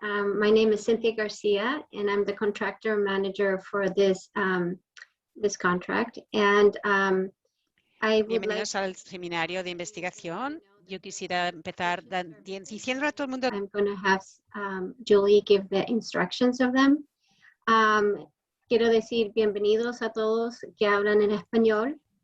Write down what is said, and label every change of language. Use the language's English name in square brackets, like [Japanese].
[English] My name is Cynthia Garcia, and I'm the contractor manager for this this contract. And I would [Spanish] Bienvenidos al seminario de investigación. Yo quisiera empezar diciendo a todo el mundo. [English] I'm going to have Julie give the instructions of them. [Spanish] Quiero decir bienvenidos a todos que hablan en español.